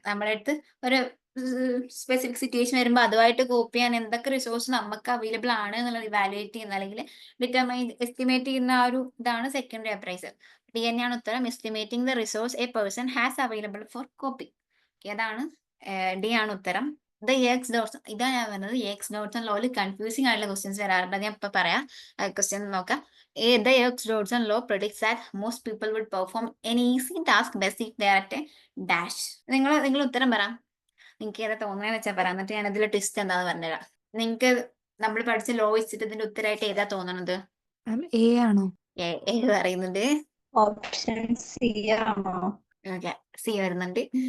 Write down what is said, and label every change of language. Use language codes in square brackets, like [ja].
[ml] നമ്മുടെ അടുത്ത് ഒരു സ്പെസിഫിക് സിറ്റുവേഷൻ വരുമ്പോൾ അതുമായിട്ട് കോപ്പി ചെയ്യാൻ എന്തൊക്കെ റിസോഴ്സ് നമുക്ക് അവൈലബിൾ ആണ് എന്നുള്ളത് ഇവാലുവേറ്റ് ചെയ്യുന്ന അല്ലെങ്കിൽ എസ്റ്റിമേറ്റ് ചെയ്യുന്ന ആ ഒരു ഇതാണ് സെക്കൻഡറി അപ്രൈസൽ. ഡി തന്നെയാണ് ഉത്തരം. [en] Estimating the resource a person has available for copy. [ml] അതാണ് ഡി ആണ് ഉത്തരം. ഇത് എക്സ് ഡോട്ട്സ്, ഇതാണ് ഞാൻ പറഞ്ഞത്. എക്സ് ഡോട്ട്സ് ആൻഡ് ലോയിൽ കൺഫ്യൂസിംഗ് ആയിട്ടുള്ള ക്വസ്റ്റ്യൻസ് വരാറുണ്ട്. ഞാൻ ഇപ്പൊ പറയാം. ക്വസ്റ്റ്യൻ നോക്കാം. [en] The X Dodson and law predicts that most people would perform an easy task best if they are at a dash. [ml] നിങ്ങൾ ഉത്തരം പറ. നിങ്ങൾക്ക് ഏതാ തോന്നുന്നതെന്ന് വെച്ചാൽ പറ, എന്നിട്ട് ഞാൻ ഇതിൽ ട്വിസ്റ്റ് എന്താന്ന് പറഞ്ഞുതരാം. നിങ്ങൾക്ക് നമ്മൾ പഠിച്ച ലോ വെച്ചിട്ട് ഇതിന്റെ ഉത്തരമായിട്ട് ഏതാ തോന്നണത്? എ ആണോ? ഏ പറയുന്നുണ്ട്. ഓപ്ഷൻ സി ആണോ? ഓക്കെ, സി വരുന്നുണ്ട്.